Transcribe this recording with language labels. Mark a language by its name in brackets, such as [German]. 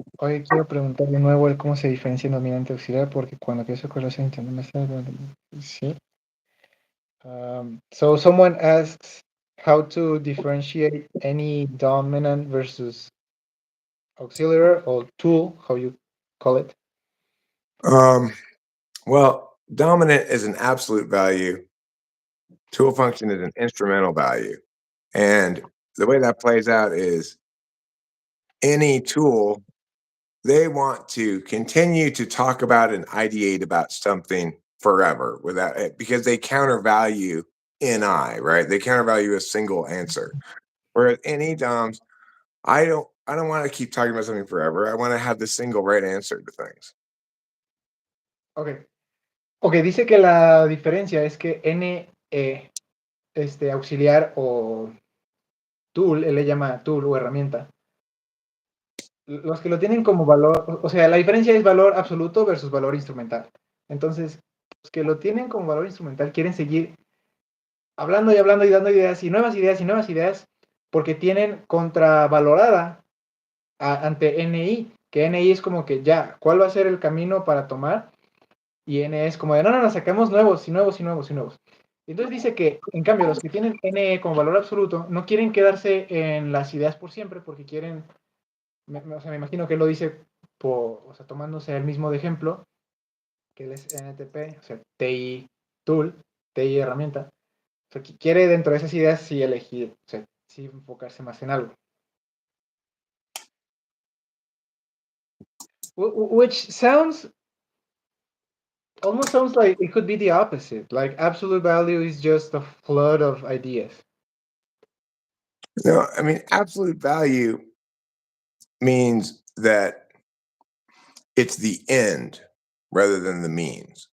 [Spanish] Hoy quiero preguntar de nuevo el cómo se diferencia el dominante auxiliar, porque cuando pienso que lo sé, entiendo más. Sí. [English] So someone asks how to differentiate any dominant versus auxiliary or tool, how you call it. Um, well, dominant is an absolute value. Tool function is an instrumental value. And the way that plays out is any tool they want to continue to talk about and ideate about something forever without it because they countervalue NI, right? They countervalue a single answer. Whereas NE-DOMs, I don't want to keep talking about something forever. I want to have the single right answer to things. Ok. [Spanish] Ok, dice que la diferencia es que NE, auxiliar o tool, él le llama tool o herramienta, los que lo tienen como valor, o sea, la diferencia es valor absoluto versus valor instrumental. Entonces, los que lo tienen como valor instrumental quieren seguir hablando y hablando y dando ideas y nuevas ideas y nuevas ideas porque tienen contravalorada ante NI, que NI es como que ya, ¿cuál va a ser el camino para tomar? Y N es como de, no, no, no, sacamos nuevos y nuevos y nuevos y nuevos. Entonces dice que, en cambio, los que tienen NE como valor absoluto no quieren quedarse en las ideas por siempre porque quieren, o sea, me imagino que él lo dice o sea, tomándose el mismo de ejemplo, que él es NTP, o sea, TI tool, TI herramienta. O sea, que quiere dentro de esas ideas sí elegir, o sea, sí enfocarse más en algo. [English] Which almost sounds like it could be the opposite. Like absolute value is just a flood of ideas. No, I mean, absolute value means that it's the end rather than the means.